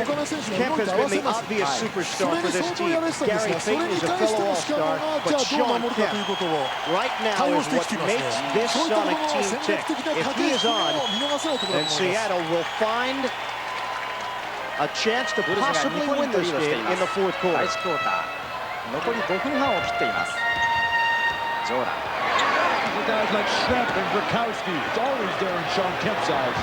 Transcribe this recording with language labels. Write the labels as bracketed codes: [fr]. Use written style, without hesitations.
[en] Kemp has been the obvious superstar for this team. Gary Payton is a fellow all-star, but Sean Kemp right now is what makes this Sonic team tick. If he is on, then Seattle will find a chance to possibly win this game in the fourth quarter. [ja] 残り5分半を切っています。ジョーダン。 [en] Guys like Schnapp and Gronkowski, it's always there in Sean Kemp's eyes.